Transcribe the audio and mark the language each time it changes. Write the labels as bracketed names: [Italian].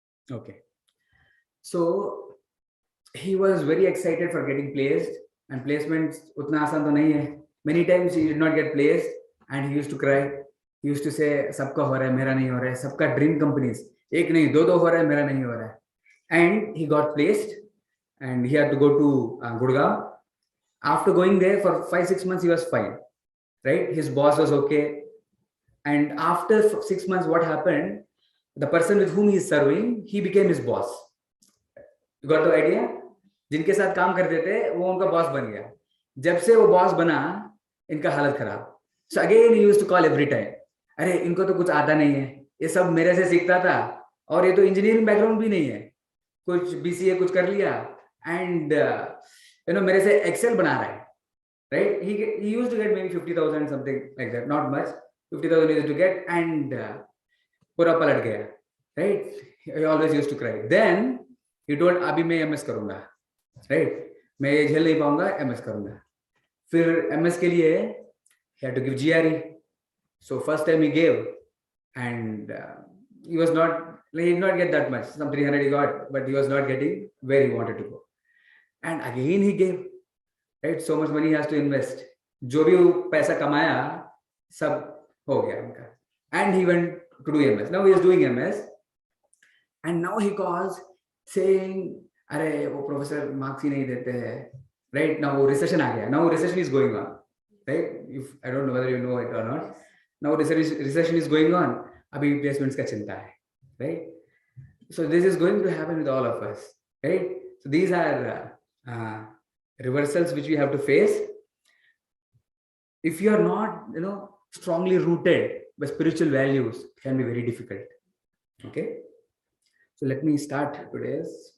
[English] Okay. So he was very excited for getting placed, and placements [Hindi] उतना आसान तो नहीं है. [English] Many times he did not get placed and he used to cry. He used to say [Hindi] सबका हो रहा है, मेरा नहीं हो रहा है. सबका ड्रीम कंपनीज, एक नहीं दो हो रहा है, मेरा नहीं हो रहा है. [English] And he got placed and he had to go to Gurgaon. After going there for 5-6 months, he was fine, right? His boss was okay. And after 6 months, what happened? The person with whom he is serving, he became his boss. You got the idea? [Hindi] जिनके साथ काम करते थे वो उनका boss बन गया. जब से वो बॉस बना, इनका हालत खराब. [English] So again he used to call every time. [Hindi] अरे इनको तो कुछ आता नहीं है, ये सब मेरे से सीखता था, और ये तो इंजीनियरिंग बैकग्राउंड भी नहीं है, कुछ BCA कुछ कर लिया, and मेरे से एक्सेल बना रहा है, right? [English] He used to get maybe 50,000, something like that, not much. 50,000 he used to get, and [Hindi] पूरा पलट गया, [English] right? He always used to cry. Then he told [Hindi] अभी मैं MS करूंगा, [English] right? [Hindi] मैं ये झेल नहीं पाऊंगा, MS करूंगा. फिर MS के लिए [English] he had to give GRE. So first time he gave, and he did not get that much. Some 300 he got, but he was not getting where he wanted to go. And again he gave, right? So much money he has to invest. [Hindi] जो भी वो पैसा कमाया सब हो गया उनका. [English] And he went to do MS. Now he is doing MS, and now he calls saying, [Hindi] अरे वो प्रोफेसर मार्क्स ही नहीं देते हैं, [English] right? Now recession [Hindi] आ गया. [English] Now recession is going on, right? If I don't know whether you know it or not. Now recession is going on. [Hindi] अभी placements का चिंता है, right? [English] So this is going to happen with all of us, right? So these are reversals which we have to face. if you are not, strongly rooted by spiritual values, it can be very difficult. Okay, so let me start today's.